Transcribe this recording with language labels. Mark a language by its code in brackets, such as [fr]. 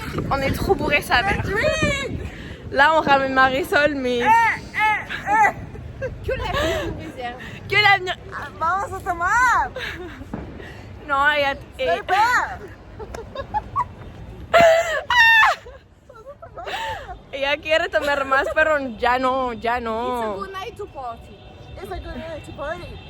[fr] On est trop bourré sa mère. Là on ramène Marisol mais... Que l'avenir nous réserve. Que l'avenir... [es] Vamos a tomar. Non, ella quiere tomar más, pero ya no. [en] It's a good night to party. It's a good night to party.